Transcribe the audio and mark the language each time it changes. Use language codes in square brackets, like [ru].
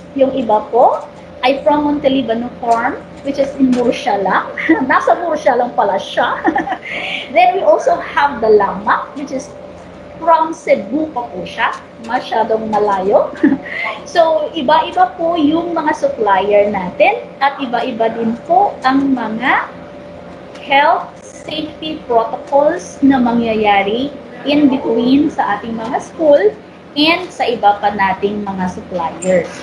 [tl] Yung iba po ay [en] from Montelibano Farm, which is in Murcia [tl] lang. Nasa Murcia lang pala siya. [en] Then we also have the Lama, which is from Cebu [tl] pa po siya. Masyadong malayo. So, iba-iba po yung mga supplier natin at iba-iba din po ang mga health safety protocols na mangyayari in between sa ating mga school and sa iba pa nating mga suppliers.